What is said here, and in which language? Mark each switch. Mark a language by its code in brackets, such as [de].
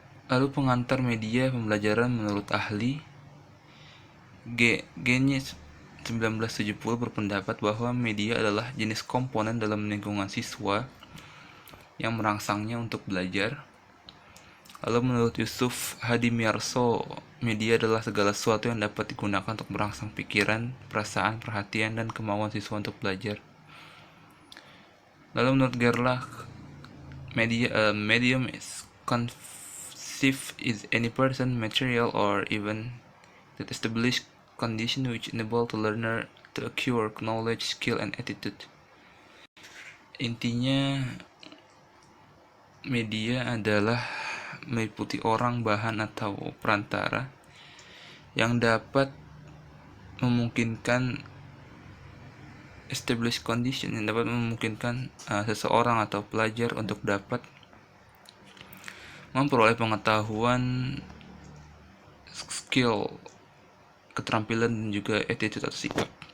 [id] Lalu pengantar media pembelajaran menurut ahli G.Nya 1970 berpendapat bahwa media adalah jenis komponen dalam lingkungan siswa yang merangsangnya untuk belajar. Lalu menurut Yusuf Hadimyarso, media adalah segala sesuatu yang dapat digunakan untuk merangsang pikiran, perasaan, perhatian, dan kemauan siswa untuk belajar. Lalu menurut [en] Gerlach, medium is conceived is any person, material, or even that established condition which enable the learner to acquire knowledge, skill, and attitude. [id] Intinya, media adalah meliputi orang, bahan, atau perantara yang dapat memungkinkan [en] established condition, [id] yang dapat memungkinkan seseorang atau pelajar untuk dapat memperoleh pengetahuan, skill, keterampilan, dan juga attitude atau sikap.